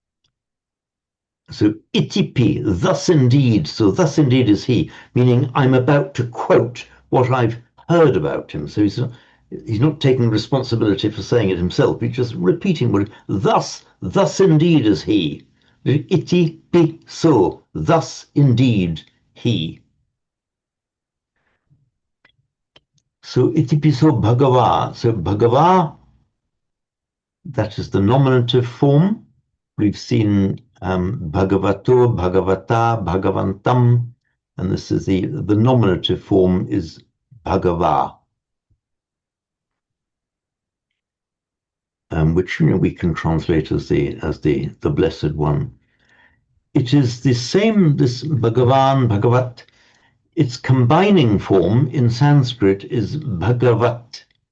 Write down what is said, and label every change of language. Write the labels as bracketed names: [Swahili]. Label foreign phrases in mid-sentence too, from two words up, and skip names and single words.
[Pali] So itipi, [English] thus indeed, so thus indeed is he, meaning I'm about to quote what I've heard about him. So he's not taking responsibility for saying it himself, he's just repeating what, thus indeed is he. [Pali] Itipi so, [English] thus indeed he. [Pali] So itipiso bhagava, so bhagava, [English] that is the nominative form. We've seen [Pali] bhagavato, bhagavata, bhagavantam, [English] and this is the nominative form is bhagava, which we can translate as the blessed one. It is the same, this [Sanskrit] भगवन्, भगवत्, [English] its combining form in Sanskrit is bhagavat.